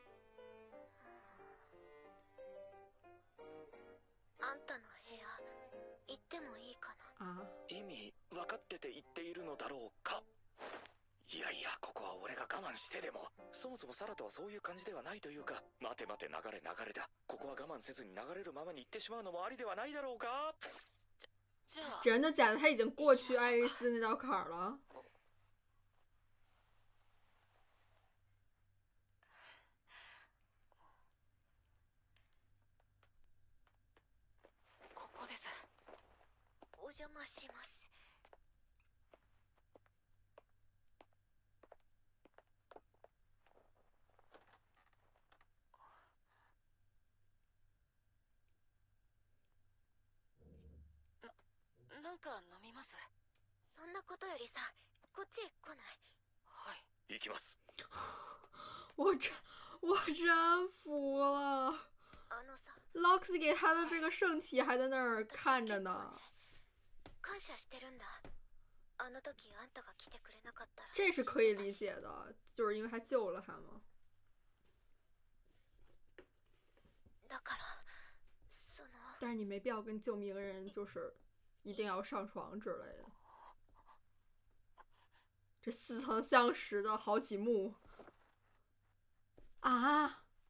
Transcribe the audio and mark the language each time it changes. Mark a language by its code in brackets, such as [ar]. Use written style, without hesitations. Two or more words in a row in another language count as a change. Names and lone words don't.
[ja] あんたの部屋行ってもいいかな。啊，意味分かってて言っているのだろうか。いやいや、ここは俺が我慢してでも。そもそもサラとはそういう感じではないというか。待て待て、流れ流れだ。ここは我慢せずに流れるままに行ってしまうのもありではないだろうか。じゃあ [zh] 真的假的？他已经过去爱丽丝那道坎儿了。 [ja] ここです。お邪魔します。なんか飲みます。そんなことよりさ、こっちへ来ない？はい。行きます。 [zh] 我真服了。 [ja] あのさ、 [zh] Loxy 给他的这个圣体还在那儿看着呢。 [ja] 感謝してるんだ。あの時あんたが来てくれなかったら。 [zh] 这是可以理解的，就是因为他救了他嘛。 [ja] だから、その。 [zh] 但是你没必要跟救命一个人就是一定要上床之类的。这似曾相识的好几幕啊！